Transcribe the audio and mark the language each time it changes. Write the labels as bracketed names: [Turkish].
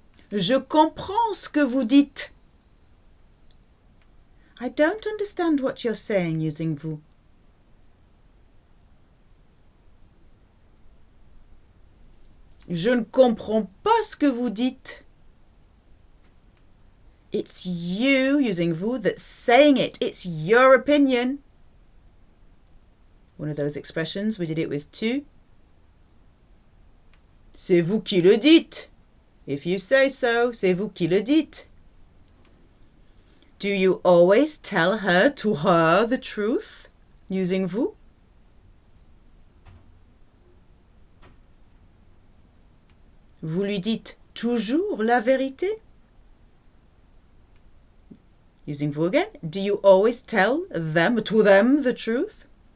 [French] Je comprends ce que vous dites. [English] I don't understand what you're saying using vous. [French] Je ne comprends pas ce que vous dites. [English] It's you using vous that's saying it. It's your opinion. One of those expressions, we did it with tu. [French] C'est vous qui le dites. [English] If you say so, [French] c'est vous qui le dites. [English] Do you always tell her to her the truth using vous? [French] Vous lui dites toujours la vérité? [English] Using vous again. Do you always tell them, to them, the truth?